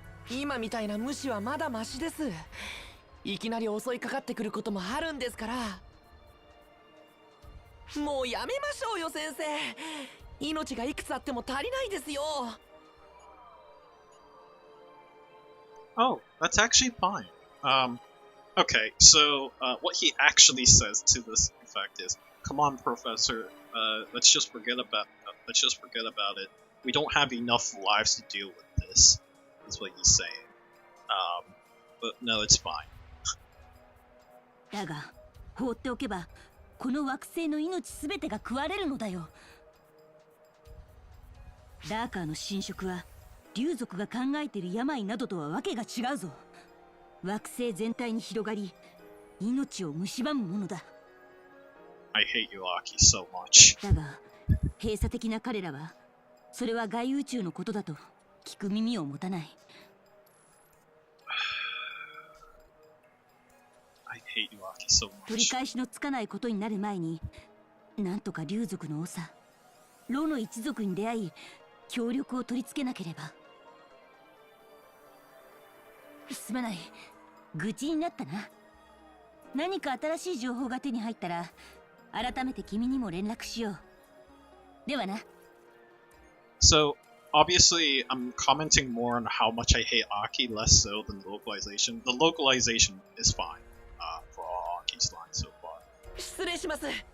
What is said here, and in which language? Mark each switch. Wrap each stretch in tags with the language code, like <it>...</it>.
<ja>今みたいな無視はまだマシです。いきなり襲いかかってくることもあるんですから。もうやめましょうよ、先生。命がいくつあっても足りないですよ。</ja> <en>Oh, that's actually fine. Okay, so what he actually says to this effect is, "Come on, Professor. Let's just forget about it. We don't have enough lives to deal with this." Is what he's saying. But no, it's fine.</en> <ja>だが、放っておけば、この惑星の命すべてが食われるのだよ。ダーカーの侵食は、竜族が考えている病などとはわけが違うぞ。惑星全体に広がり、命を蝕むものだ。</ja> <en>I hate you, Aki, so much.</en> <ja>だが、閉鎖的な彼らは、それは外宇宙のことだと聞く耳を持たない。</ja> <en>I hate you, Aki, so</en> <ja>取り</ja> <en>much.</en> <ja>返しのつかないことになる前に、なんとか竜族の長、ロの一族に出会い、協力を取り付けなければ。すまない、愚痴になったな。何か新しい情報が手に入ったら、改めて君にも連絡しよう。ではな。</ja> <en>So, obviously, I'm commenting more on how much I hate Aki, less so than the localization. The localization is fine for all Aki's lines so far.</en> <ja>失礼します。</ja>